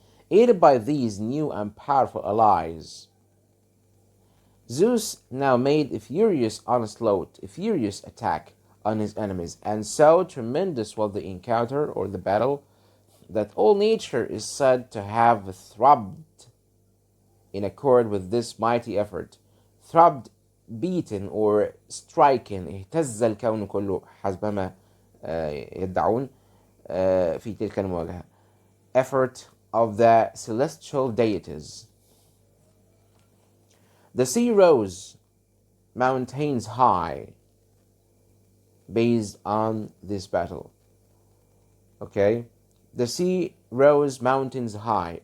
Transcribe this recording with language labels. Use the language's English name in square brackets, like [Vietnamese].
[English] Aided by these new and powerful allies, Zeus now made a furious onslaught, a furious attack on his enemies, and so tremendous was the encounter or the battle that all nature is said to have throbbed in accord with this mighty effort. Throbbed, beaten or striken. [Arabic] اهتز الكون كله حسبما يدعون في تلك المواجهة. [English] Effort of the celestial deities. The sea rose mountains high based on this battle. Okay, the sea rose mountains high.